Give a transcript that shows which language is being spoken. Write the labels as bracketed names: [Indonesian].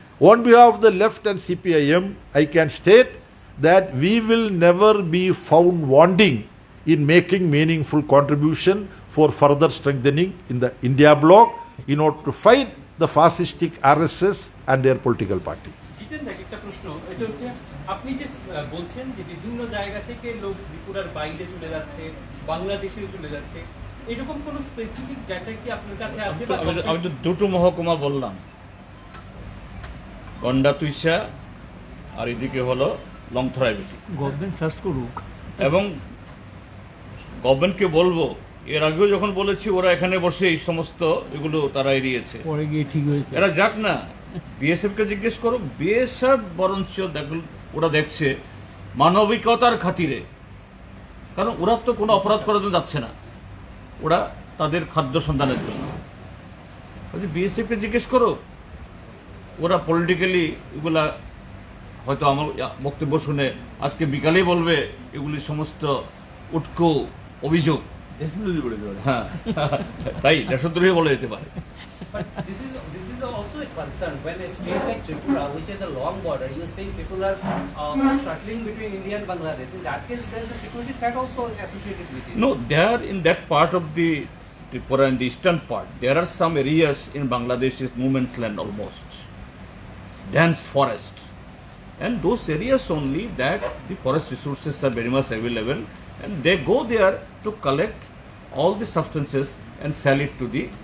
[English] On behalf of the left and CPIM, I can state that we will never be found wanting in making meaningful contribution for further strengthening in the India bloc in order to fight the fascistic RSS and their political party. [Bangla] জিতেন দা, একটা প্রশ্ন, এটা হচ্ছে আপনি যে বলছেন যে বিভিন্ন জায়গা থেকে লোক ত্রিপুরার বাইরে চলে যাচ্ছে, বাংলাদেশে চলে যাচ্ছে, এরকম কোন স্পেসিফিক ডাটা কি আপনার কাছে আছে? আমি তো দুটো মহকুমা বললাম, গন্ডাতুইশা আর এদিকে হলো লংথরাইবেটি। গভর্নমেন্ট সার্চ করুক এবং গভর্নমেন্টকে বলবো, এর আগেও যখন বলেছি ওরা এখানে বসে এই সমস্ত এগুলো তারা এড়িয়েছে, পরে গিয়ে ঠিক হয়েছে। এরা যাক না, বিএসএফ কে জিজ্ঞেস করো, বিএসএফ বরঞ্চ ওরা দেখছে মানবিকতার খাতিরে, কারণ ওরা তো কোনো অপরাধ করার জন্য যাচ্ছে না, ওরা তাদের খাদ্য সন্ধানের জন্য। বিএসএফ কে জিজ্ঞেস করো, ওরা পলিটিক্যালি এগুলা হয়তো আমার বক্তব্য শুনে আজকে বিকালেই বলবে এগুলি সমস্ত উটকো অভিযোগ। হ্যাঁ, তাই দেশদ্রোহী বলে যেতে পারে। [English] But this is also a concern when a state like Tripura, which has a long border, you are saying people are shuttling between India and Bangladesh. In that case, there is a security threat also associated with it. No, there in that part of the Tripura, in the eastern part, there are some areas in Bangladesh is no man's land almost, dense forest, and those areas only that the forest resources are very much available, and they go there to collect all the substances and sell it to the